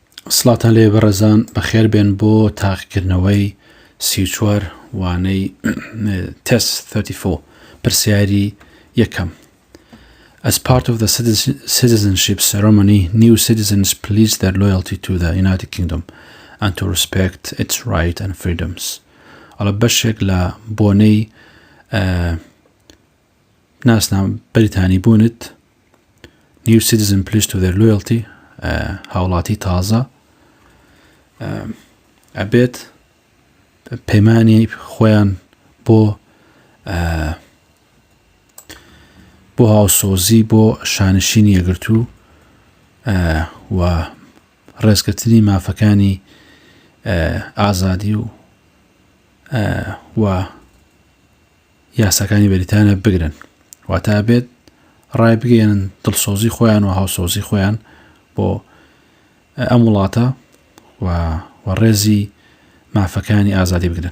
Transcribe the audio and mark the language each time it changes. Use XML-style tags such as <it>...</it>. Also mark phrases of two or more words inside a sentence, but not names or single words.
<ckb>سڵاتان لێ بەڕێزان بەخێر بێن بۆ تاقیکردنەوەی 34 وانەی تست 34 پرسیاری یەکەم.</ckb> <en>As part of the citizenship ceremony, new citizens pledge their loyalty to the United Kingdom and to respect its rights and freedoms.</en> <ckb>على بەشێک لە بۆنەی ناسنام بەریتانی بوونت</ckb> <en>new citizen pledge to their loyalty</en> <ckb>هاوڵاتی تازە ئەبێت پەیمانی خۆیان بۆ هاوسۆزی بۆ شانشینی یەکگرتوو و ڕێزگرتنی مافەکانی ئازادی و یاساکانی بەریتانیا بگرن، واتە بێت ڕای بگەێنن دڵسۆزی خۆیان و هاوسۆزی خۆیان بۆ ئەم وڵاتە و ڕێزی مافەکانی ئازادی بگرن.</ckb>